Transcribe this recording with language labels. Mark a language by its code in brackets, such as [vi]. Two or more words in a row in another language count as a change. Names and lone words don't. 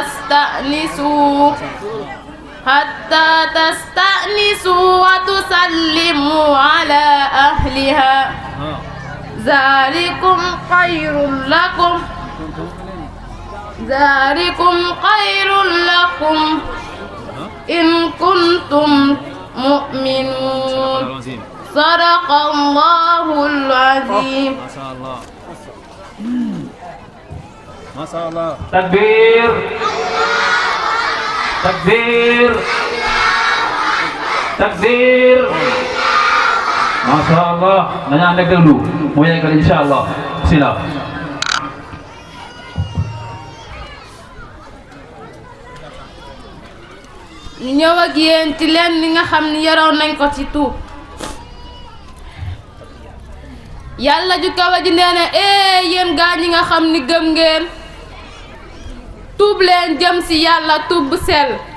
[ar] تستأنسوا وتسلموا على أهلها ذلكم خير لكم إن كنتم مؤمنون صدق الله العظيم. ما شاء الله. Takbir. Takbir. Takbir. ما شاء الله. [id] Nanya anda dulu. Mau yang kali [ar] إن شاء الله. [id] Sila. [wo] ñu ñëw ak yéen ci leen li nga xam ni yoroon nañ ko ci tuub. yàlla ju kawe ji nee na yéen gaa ñi nga xam ni gëm ngeen tuub leen jëm ci yàlla tuub bu sell.